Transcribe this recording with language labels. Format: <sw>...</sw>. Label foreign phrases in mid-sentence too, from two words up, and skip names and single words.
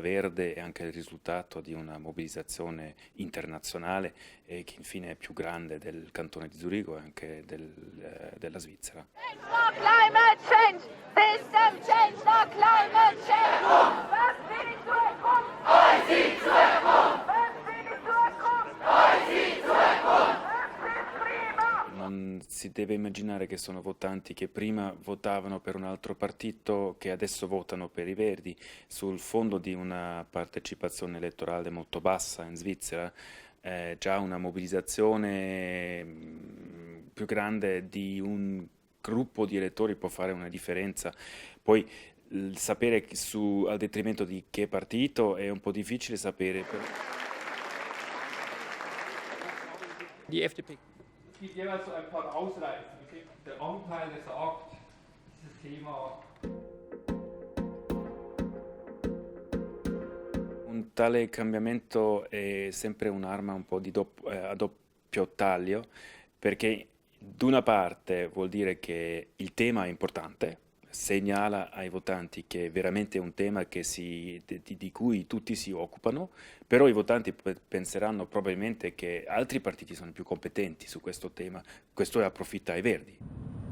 <it>verde è anche il risultato di una mobilitazione internazionale e che infine è più grande del cantone di Zurigo e anche della Svizzera.</it> <en>No climate change! System change, no climate change!</en> <de>Was will die Zukunft? Was will die Zukunft? Was will die prima?</de> <it>Non si deve immaginare che sono votanti che prima votavano per un altro partito che adesso votano per i Verdi sul fondo di una partecipazione elettorale molto bassa in Svizzera. Già una mobilitazione più grande di un gruppo di elettori può fare una differenza. Poi sapere al detrimento di che partito è un po' difficile sapere.</it> <de>Die FDP. Es gibt jeweils so ein paar Ausreißer. Der Anteil sagt, dieses Thema.</de> <it>Un tale cambiamento è sempre un'arma un po' a doppio taglio, perché d'una parte vuol dire che il tema è importante, segnala ai votanti che è veramente un tema di cui tutti si occupano, però i votanti penseranno probabilmente che altri partiti sono più competenti su questo tema, questo approfitta ai Verdi.</it>